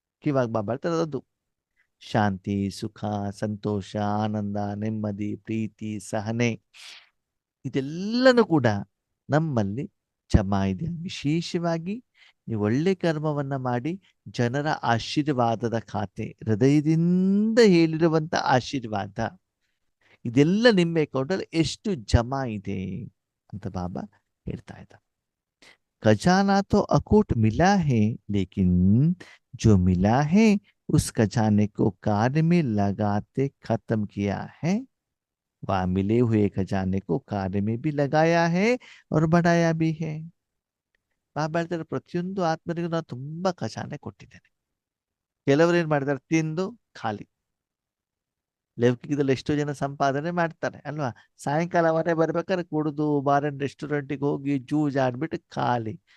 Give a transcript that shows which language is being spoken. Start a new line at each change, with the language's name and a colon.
Kannada: ಇವಾಗ ಬಾಬಾ ಹೇಳ್ತಾರೆ, ಅದು ಶಾಂತಿ, ಸುಖ, ಸಂತೋಷ, ಆನಂದ, ನೆಮ್ಮದಿ, ಪ್ರೀತಿ, ಸಹನೆ ಇದೆಲ್ಲನೂ ಕೂಡ ನಮ್ಮಲ್ಲಿ ಜಮಾ ಇದೆ. ವಿಶೇಷವಾಗಿ ನೀವು ಒಳ್ಳೆ ಕರ್ಮವನ್ನ ಮಾಡಿ ಜನರ ಆಶೀರ್ವಾದದ ಖಾತೆ, ಹೃದಯದಿಂದ ಹೇಳಿರುವಂತ ಆಶೀರ್ವಾದ, ಇದೆಲ್ಲ ನಿಮ್ಮ ಅಕೌಂಟಲ್ಲಿ ಎಷ್ಟು ಜಮಾ ಇದೆ ಅಂತ ಬಾಬಾ ಹೇಳ್ತಾ ಇದ್ದ.
Hindi: ಖಜಾನಾ तो अकूट मिला है, लेकिन जो मिला है उस खजाने को कार्य में लगाते खत्म किया है, वह मिले हुए खजाने को कार्य में भी लगाया है और बढ़ाया भी है.
Kannada: ಬಾಬಾ ಹೇಳ್ತಾರೆ, ಪ್ರತಿಯೊಂದು ಆತ್ಮರಿಗೂ ನಾನು ತುಂಬಾ ಖಜಾನೆ ಕೊಟ್ಟಿದ್ದೇನೆ. ಕೆಲವರು ಏನ್ ಮಾಡಿದ್ದಾರೆ, ತಿಂದು ಖಾಲಿ. ಲೌಕಿಕದಲ್ಲಿ ಎಷ್ಟೋ ಜನ ಸಂಪಾದನೆ ಮಾಡ್ತಾರೆ ಅಲ್ವಾ? ಸಾಯಂಕಾಲ ಮನೆ ಬರ್ಬೇಕಾದ್ರೆ ಕುಡಿದು ಬಾರನ್ ರೆಸ್ಟೋರೆಂಟಿಗೆ ಹೋಗಿ ಜೂಜಾಡ್ಬಿಟ್ಟು ಖಾಲಿ.